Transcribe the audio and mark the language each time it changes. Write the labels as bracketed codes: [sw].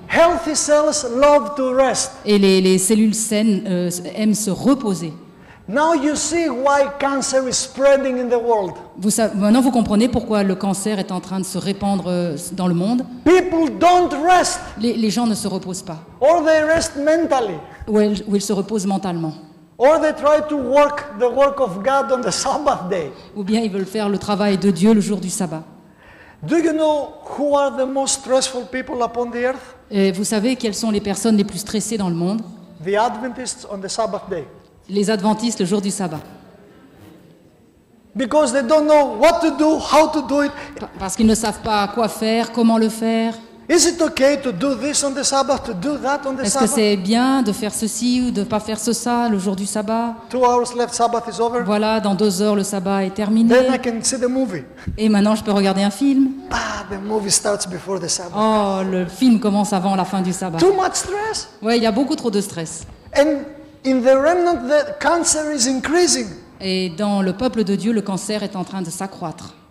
[en] Healthy cells love to rest. [fr] Et les cellules saines aiment se reposer. [en] Now you see why cancer is spreading in the world. [fr] Maintenant, vous comprenez pourquoi le cancer est en train de se répandre dans le monde. [en] People don't rest, [fr] Les gens ne se reposent pas. [en] or they rest mentally, [fr] Ou ils se reposent mentalement. [en] or they try to work the work of God on the Sabbath day. [fr] Ou bien ils veulent faire le travail de Dieu le jour du sabbat. [en] Do you know who are the most stressful people upon the earth? [fr] Et vous savez quelles sont les personnes les plus stressées dans le monde? [en] The Adventists on the Sabbath day. [fr] Les adventistes le jour du sabbat. [en] Because they don't know what to do, how to do it. [fr] Parce qu'ils ne savent pas quoi faire, comment le faire. [en] Is it okay to do this on the Sabbath, to do that on the [fr] Est-ce que [en] Sabbath? [fr] c'est bien de faire ceci ou de ne pas faire ça le jour du sabbat? [en] 2 hours left, Sabbath is over. [fr] Voilà, dans 2 heures, le sabbat est terminé. [en] Then I can see the movie. [fr] Et maintenant, je peux regarder un film. [en] Ah, the movie starts before the Sabbath. [fr] Oh, le film commence avant la fin du sabbat. [en] Too much stress. [fr] Ouais, il y a beaucoup trop de stress. [en] And in the remnant, the cancer is increasing. [fr] Et dans le peuple de Dieu, le cancer est en train de s'accroître.